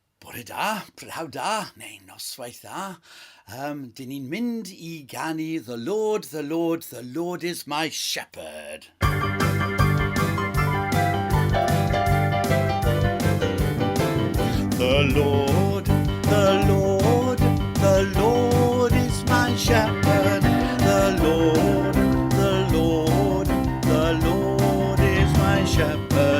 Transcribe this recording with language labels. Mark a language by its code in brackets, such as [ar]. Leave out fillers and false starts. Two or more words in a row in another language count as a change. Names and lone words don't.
[cy] Bore da, pnawn da, neu noswaith dda. Dyn ni'n mynd I ganu [en] the Lord, the Lord, the Lord is my shepherd. The Lord, the Lord, the Lord is my shepherd. The Lord, the Lord, the Lord is my shepherd.